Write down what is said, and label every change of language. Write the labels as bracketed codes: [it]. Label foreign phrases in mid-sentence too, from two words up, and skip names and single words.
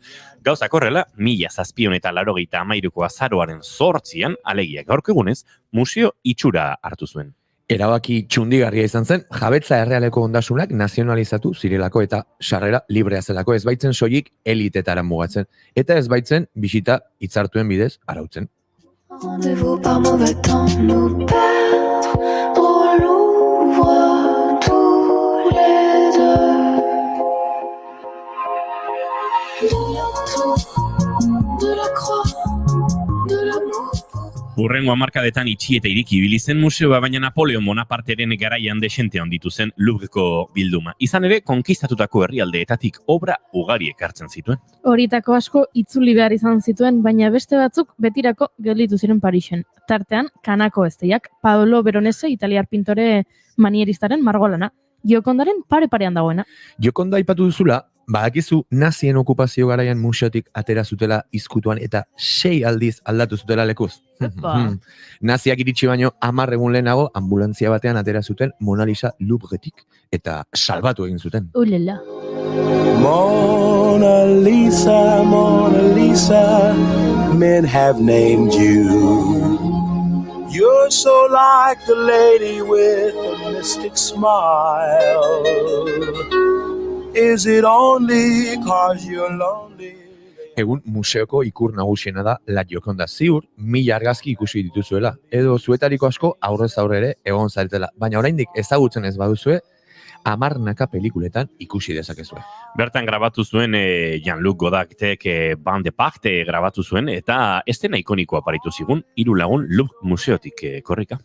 [eu] Gauzak horrela, 1793ko azaroaren 8an, alegia gaurko egunez, museo itxura hartu zuen. Erabaki txundigarria izan zen, jabetza errealeko ondasunak nazionalizatu zirelako eta sarrera librea zelako, ez baitzen soilik elitetara mugatzen, eta ez baitzen bisita hitzartuen bidez arautzen. [fr] Rendez-vous par mauvais temps nous perdre au Louvre tous les deux. De la tour, de la croix, de l'amour. [eu] Hurrengo hamarkadetan itxi eta iriki ibili zen museoa, baina Napoleon Bonaparteren garaian desente handitu zen Louvreko bilduma. Izan ere, konkistatutako herrialdeetatik obra ugari ekartzen zituen. Horietako asko itzuli behar izan zituen, baina beste batzuk betirako gelditu ziren Parisen. Tartean, Kanako esteiak, Paolo Veronese, italiar pintore manieristaren margolana, Giokondaren pare-parean dagoena. Giokonda aipatu duzula, badakizu nazien okupazio garaian museotik atera zutela izkutuan eta 6 aldiz aldatu zutela lekuz. Naziak iritsi baino 10 egun lehenago ambulantzia batean atera zuten Mona Lisa Louvretik eta salbatu egin zuten. Ulela. [en] Mona Lisa, men have named you. You're so like the lady with a mystic smile. Is it only 'cause you're lonely? [eu] Egun museoko ikur nagusiena da La Gioconda, ziur 1000 argazki ikusi dituzuela, edo zuetariko asko aurrez aurre ere egon zaretela, baina oraindik ezagutzen ez baduzue, 10 pelikuletan ikusi dezakezue. Bertan grabatu zuen Jean-Luc Godardek Bande de Parte grabatu zuen eta estena ikonikoa aparitu zigun 3 lagun Louvre museotik korrika.